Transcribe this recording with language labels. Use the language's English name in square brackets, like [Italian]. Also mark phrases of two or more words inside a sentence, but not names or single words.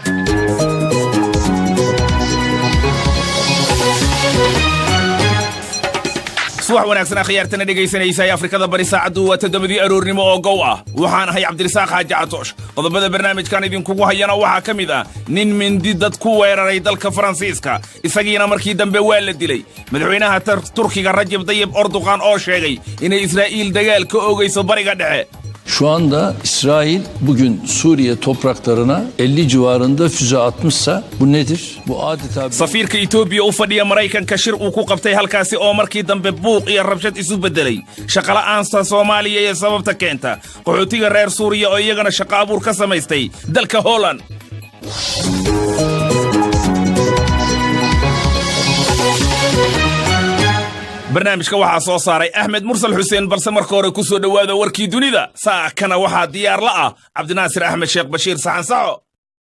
[Somali] subax wanaagsan akhyaartana dhegaysanaysa Afrikada bari saacadu waa 7 aroornimo oo gow ah waxaan ahay Cabdirasaaq Xaaji Catoosh qodobada barnaamijkan idinkugu hayana waxa kamid ah nin mindi dad ku weeraray dalka Faransiiska isagiina markii dambe waa la dilay madaxweynaha Turkiga Rajab Tayyip Erdogan oo sheegay in Israa'iil dagaal ka oogayso bariga dhexe. [Turkish] Şu anda İsrail bugün Suriye topraklarına 50 civarında füze atmışsa bu nedir? Bu adeta... [Somali] Safiirka Ethiopia u fadhiya Maraykanka shir uu ku qabtay halkaasi oo markii dambe buuq iyo rabshad isu bedelay. Shaqo la'aanta Soomaaliya ee sababta keenta. Qaxootiga reer Suuriya oo iyagana shaqo abuur ka samaystay dalka Holland. barnaamijka waxaa soo saaray Ahmed Mursal Xuseen balse marka hore ku soo dhawaada warkii dunida saakana waxaa diyaar la ah Cabdinaasir Axmed Sheekh Bashiir Saxan Saxo.